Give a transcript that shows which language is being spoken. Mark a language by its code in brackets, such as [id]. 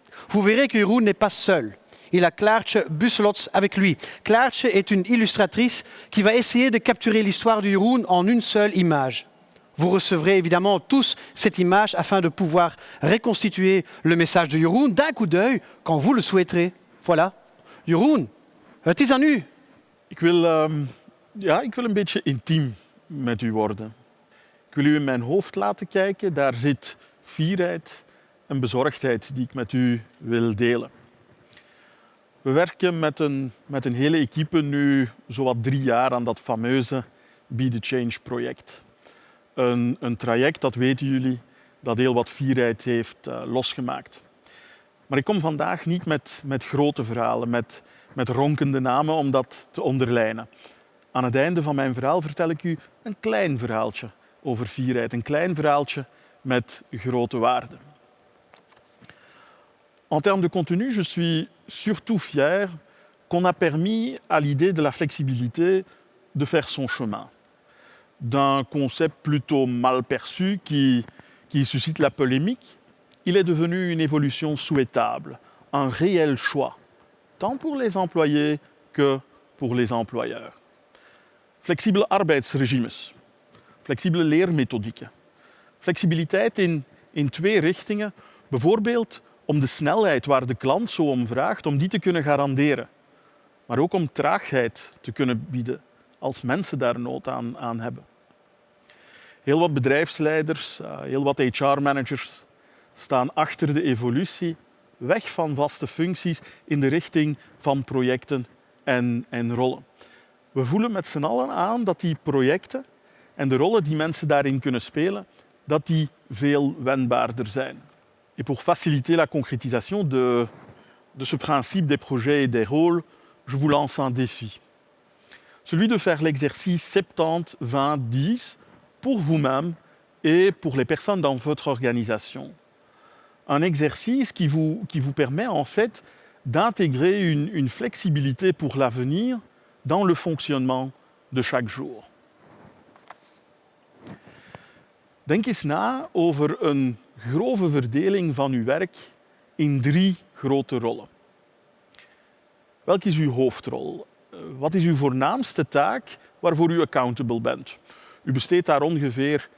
[fr] Vous verrez que Jeroen n'est pas seul. Il a Klaartje Busselots avec lui. Klaartje est une illustratrice qui va essayer de capturer l'histoire de Jeroen en une seule image. Vous recevrez évidemment tous cette image afin de pouvoir reconstituer le message de Jeroen d'un coup d'œil quand vous le souhaiterez. [nl] Voilà. Jeroen, het is aan u. Ik wil een beetje intiem met u worden. Ik wil u in mijn hoofd laten kijken. Daar zit fierheid en bezorgdheid die ik met u wil delen. We werken met een hele equipe nu zowat 3 jaar aan dat fameuze Be the Change project. Een traject, dat weten jullie, dat heel wat fierheid heeft losgemaakt. Maar ik kom vandaag niet met grote verhalen, met ronkende namen om dat te onderlijnen. Aan het einde van mijn verhaal vertel ik u een klein verhaaltje over fierheid, een klein verhaaltje met grote waarden. [fr] En termes de contenu, je suis surtout fier qu'on a permis à l'idée de la flexibilité de faire son chemin. D'un concept plutôt mal perçu qui suscite la polémique, il est devenu une évolution souhaitable, un réel choix, tant pour les employés que pour les employeurs. [nl] Flexibele arbeidsregimes, flexibele leermethodieken, flexibiliteit in 2 richtingen, bijvoorbeeld om de snelheid waar de klant zo om vraagt, om die te kunnen garanderen, maar ook om traagheid te kunnen bieden als mensen daar nood aan hebben. Heel wat bedrijfsleiders, heel wat HR-managers staan achter de evolutie, weg van vaste functies in de richting van projecten en rollen. We voelen met z'n allen aan dat die projecten en de rollen die mensen daarin kunnen spelen, dat die veel wendbaarder zijn. [fr] Et pour faciliter la concrétisation de ce principe des projets et des rôles, je vous lance un défi. Celui de faire l'exercice 70-20-10 pour vous-même et pour les personnes dans votre organisation. Un exercice qui vous permet en fait d'intégrer une flexibilité pour l'avenir dans le fonctionnement de chaque jour. [nl] Denk eens na over een grove verdeling van uw werk in 3 grote rollen. Welk is uw hoofdrol? Wat is uw voornaamste taak waarvoor u accountable bent? U besteedt daar ongeveer